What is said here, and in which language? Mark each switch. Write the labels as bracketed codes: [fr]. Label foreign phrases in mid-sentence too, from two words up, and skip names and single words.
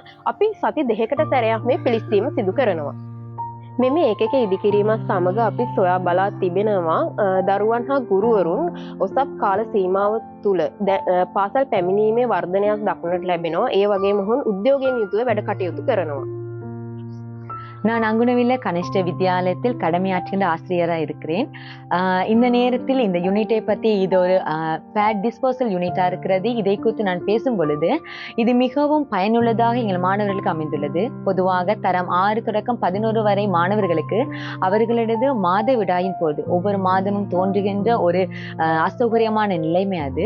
[si] අපි සති 2කට සැරයක් මේ පිළිස්සීම සිදු කරනවා. මෙම ඒකක ඉදිකිරීමත් සමග අපි සොයා බලා තිබෙනවා දරුවන් හා ගුරුවරුන් ඔසප් කාල සීමාව තුළ පාසල් පැමිණීමේ වර්ධනයක් දක්නට ලැබෙනවා. ඒ වගේම ඔවුන් උද්‍යෝගයෙන් යුතුව වැඩ කටයුතු කරනවා. [ta] நான் அங்குணவில்ல கனிஷ்ட வித்யாலயத்தில் கடமையாற்றுகின்ற ஆசிரியராக இருக்கிறேன். இந்த நேரத்தில் இந்த யூனிட்டை பற்றி இது ஒரு [en] pad disposal [ta] யூனிட்டாக இருக்கிறது. இதை குறித்து நான் பேசும் பொழுது இது மிகவும் பயனுள்ளதாக எங்கள் மாணவர்களுக்கு அமைந்துள்ளது. பொதுவாக தரம் 6 தொடக்கம் 11 வரை மாணவர்களுக்கு அவர்களது மாதவிடாயின் போது ஒவ்வொரு மாதமும் தோன்றுகின்ற ஒரு அசௌகரியமான நிலைமை அது.